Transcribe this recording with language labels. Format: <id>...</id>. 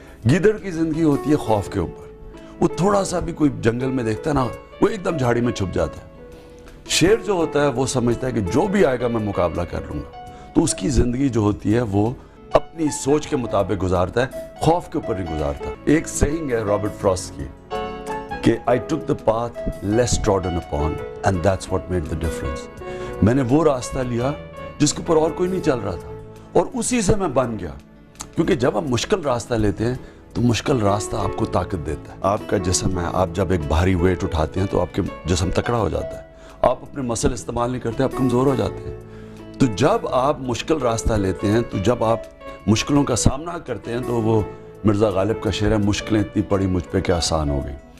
<ur>گیدڑ کی زندگی ہوتی ہے خوف کے اوپر, وہ تھوڑا سا بھی کوئی جنگل میں دیکھتا ہے نا وہ ایک دم جھاڑی میں چھپ جاتا ہے. شیر جو ہوتا ہے وہ سمجھتا ہے کہ جو بھی آئے گا میں مقابلہ کر لوں گا. تو اس کی زندگی جو ہوتی ہے وہ اپنی سوچ کے مطابق گزارتا ہے, خوف کے اوپر نہیں گزارتا. ایک سیئنگ ہے رابرٹ فراسٹ کی کہ</ur> <en>I took the path less trodden upon and that's what made the difference.</en> <ur>میں نے وہ راستہ لیا جس کے اوپر اور کوئی نہیں چل رہا تھا اور اسی سے میں بن گیا. کیونکہ جب آپ مشکل راستہ لیتے ہیں تو مشکل راستہ آپ کو طاقت دیتا ہے. آپ کا جسم ہے, آپ جب ایک بھاری ویٹ اٹھاتے ہیں تو آپ کے جسم تکڑا ہو جاتا ہے. آپ اپنے مسل استعمال نہیں کرتے, آپ کمزور ہو جاتے ہیں. تو جب آپ مشکل راستہ لیتے ہیں, تو جب آپ مشکلوں کا سامنا کرتے ہیں, تو وہ مرزا غالب کا شعر ہے, مشکلیں اتنی پڑی مجھ پہ کہ آسان ہو گئی.</ur>